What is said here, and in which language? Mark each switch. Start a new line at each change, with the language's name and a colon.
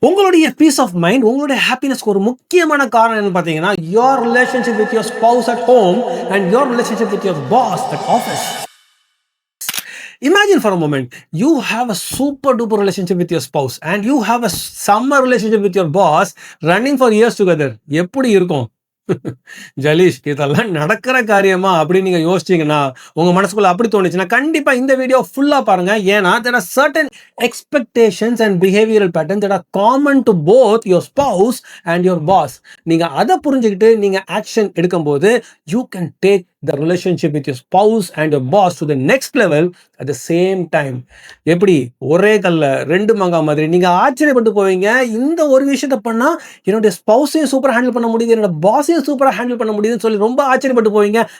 English: உங்களுடைய peace of mind,
Tamil: உங்களுடைய ஹாப்பினஸ்க்கு ஒரு முக்கியமான காரணம் என்னன்னு பார்த்தீங்கன்னா,
English: Your relationship with your spouse at home and your relationship with your boss at office. Imagine for a moment, you have a super duper relationship with your spouse and you have a summer relationship with your boss running for years together.
Tamil: எப்படி இருக்கும்? ஜலீஷ், இதெல்லாம் நடக்கிற காரியமா அப்படின்னு நீங்க யோசிச்சீங்கன்னா, உங்க மனசுக்குள்ள அப்படி தோணுச்சுன்னா கண்டிப்பா இந்த வீடியோ ஃபுல்லா பாருங்க.
English: ஏன்னா there are certain expectations and behavioral patterns that are common to both your spouse and your boss.
Tamil: நீங்க அதை புரிஞ்சுக்கிட்டு நீங்க ஆக்ஷன் எடுக்கும்போது
English: you can take the relationship with your spouse and your boss to the next level at the same time.
Tamil: எப்படி ஒரே கல்ல ரெண்டு மங்கா மாதிரி நீங்க ஆச்சரியப்பட்டு போவீங்க. இந்த ஒரு விஷயத்த பண்ணா என்னுடைய ஸ்பௌஸையும் சூப்பரா ஹேண்டில் பண்ண முடியுது, என்னோட பாஸையும் சூப்பரா ஹேண்டில் பண்ண முடியுதுன்னு சொல்லி ரொம்ப ஆச்சரியப்பட்டு போவீங்க.